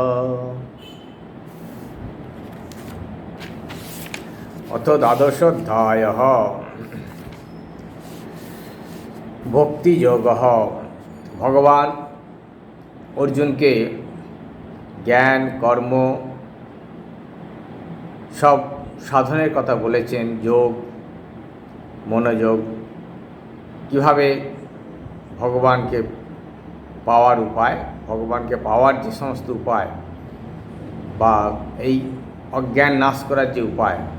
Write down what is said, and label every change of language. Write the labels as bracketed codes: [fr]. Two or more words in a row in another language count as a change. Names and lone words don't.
[sa] अथ द्वादशोऽध्यायः भक्तियोगः। [bn] ভগবান অর্জুনকে জ্ঞান কর্ম সব সাধনের কথা বলেছেন, যোগ, মনোযোগ, কীভাবে ভগবানকে পাওয়ার উপায়, ভগবানকে পাওয়ার যে সমস্ত উপায় বা এই অজ্ঞান নাশ করার যে উপায়,